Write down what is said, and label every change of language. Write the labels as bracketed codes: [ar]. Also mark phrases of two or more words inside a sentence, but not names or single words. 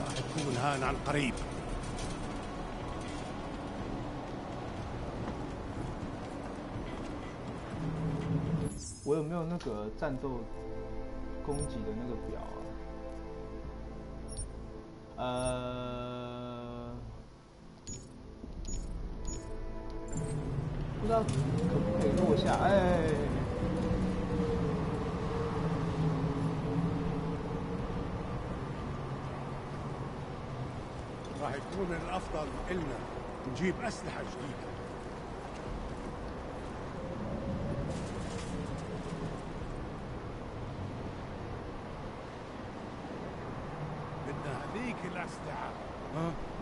[ar] ستكون هان عن قريب. [zh] 我有没有那个战斗攻击的那个表啊？不知道可不可以落下？哎。 [ar] راح يكون من الافضل إلنا نجيب اسلحه جديده. بدنا هذيك الاسلحه. ها؟